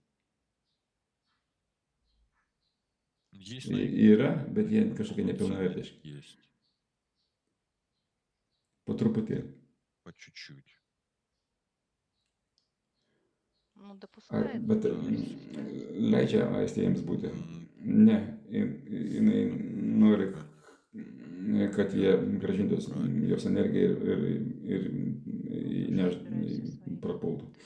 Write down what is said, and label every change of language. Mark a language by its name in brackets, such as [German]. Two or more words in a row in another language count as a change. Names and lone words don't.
[Russian] Есть [Lithuanian] Yra, bet jie kažkokie nepilnavertiški. [Russian] Есть. [Lithuanian] Po truputėlį. [Russian] По чуть-чуть. [Lithuanian] Bet leidžia aistė jiems būti. Ne, jinai nori, kad jie grąžintų jos energiją ir prapultų.